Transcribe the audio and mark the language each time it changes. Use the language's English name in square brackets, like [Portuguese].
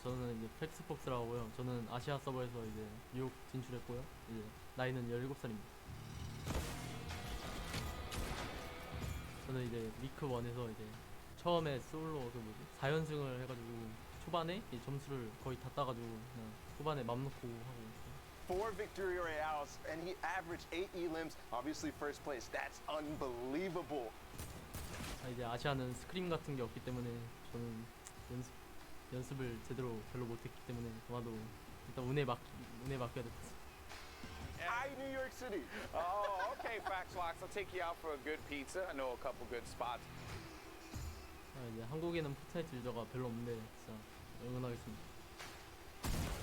[Korean] 저는 이제 팩스폭스라고 하고요. 저는 아시아 서버에서 이제 뉴욕 진출했고요. 이제 나이는 17살입니다. 저는 이제 위크 1에서 이제 처음에 솔로 그 뭐지 4연승을 해가지고 초반에 이 점수를 거의 다 따가지고 그냥 후반에 맘 놓고 하고 있어요. [English] 4 victory royales and he averaged 8 elims. Obviously first place. That's unbelievable. [Korean] 이제 아시아는 스크림 같은 게 없기 때문에 저는 연습을 제대로 별로 못했기 때문에 아마도 일단 운에 맡겨야 될 것 같습니다. [English] Hi, New York City. Oh, okay, Faxlox. I'll take you out for a good pizza. I know a couple good spots. [Korean] 이제 한국에는 포트나이트 유저가 별로 없는데 진짜 응원하겠습니다.